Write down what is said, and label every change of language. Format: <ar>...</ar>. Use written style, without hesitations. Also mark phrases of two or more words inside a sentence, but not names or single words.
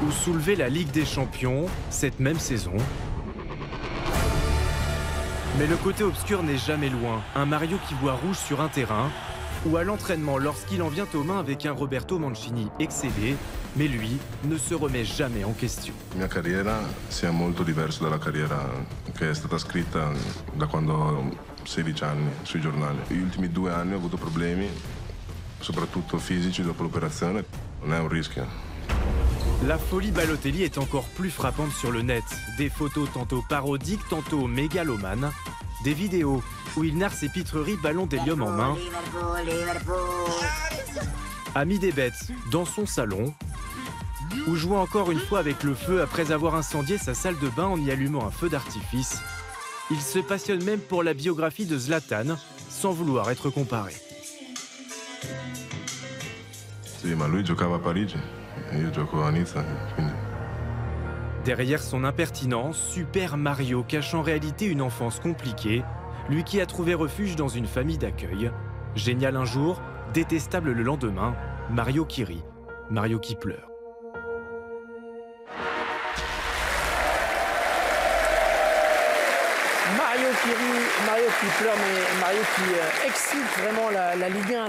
<fr>Ou soulever la Ligue des Champions cette même saison. Mais le côté obscur n'est jamais loin. Un Mario qui voit rouge sur un terrain, ou à l'entraînement lorsqu'il en vient aux mains avec un Roberto Mancini excédé, mais lui ne se remet jamais en question.</fr> <it>Mia carriera sia molto diversa dalla carriera che è stata scritta da quando ho 16 anni sui giornali. Gli ultimi 2 anni ho avuto problemi, soprattutto fisici dopo l'operazione. Non è un rischio.</it> <fr>La folie Balotelli est encore plus frappante sur le net. Des photos tantôt parodiques, tantôt mégalomanes. Des vidéos où il narre ses pitreries ballon d'hélium en main. Ami des bêtes dans son salon. Ou jouant encore une fois avec le feu après avoir incendié sa salle de bain en y allumant un feu d'artifice. Il se passionne même pour la biographie de Zlatan, sans vouloir être comparé.</fr> <it>Sì, ma lui giocava a Parigi. Io gioco a Nizza, quindi.</it> <fr>Derrière son impertinence, Super Mario cache en réalité une enfance compliquée, lui qui a trouvé refuge dans une famille d'accueil. Génial un jour, détestable le lendemain, Mario qui rit, Mario qui pleure. Mario qui rit, Mario qui pleure, mais Mario qui excite vraiment la Ligue 1.</fr>